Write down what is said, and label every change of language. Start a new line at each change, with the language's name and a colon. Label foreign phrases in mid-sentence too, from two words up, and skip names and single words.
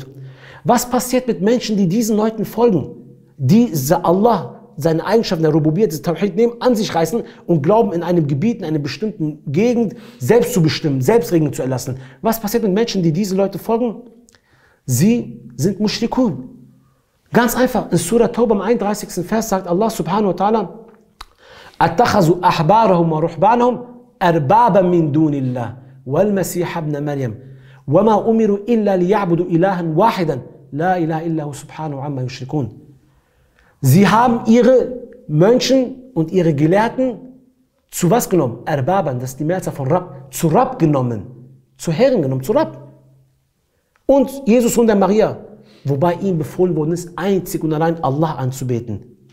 German: Was passiert mit Menschen, die diesen Leuten folgen? Die Allah, seine Eigenschaften der Rububiyyah, des Tawhid nehmen, an sich reißen und glauben, in einem Gebiet, in einer bestimmten Gegend selbst zu bestimmen, selbst Regeln zu erlassen. Was passiert mit Menschen, die diese Leute folgen? Sie sind Mushrikun. Ganz einfach, in Surah Tauba im 31. Vers sagt
Arabic: الله سبحانه وتعالى, أَتَّخَذُوا أَحْبَارَهُمْ وَرُحْبَانَهُمْ أَرْبَابًا مِنْ دُونِ اللَّهِ وَالْمَسِيحَ ابْنَ مَرْيَمَ وَمَا أُمِرُوا إِلَّا لِيَعْبُدُوا إِلَهًا وَاحِدًا لَا إِلَهَ إِلَّا هُوَ سُبْحَانَهُ عَمَّا يُشْرِكُونَ.
German: Sie haben ihre Mönchen und ihre Gelehrten zu was genommen? Erbaban, das ist die Mehrzahl von Rabb, zu Rabb genommen, zu Herren genommen, zu Rabb. Und Jesus und der Maria, wobei ihm befohlen worden ist, einzig und allein Allah anzubeten.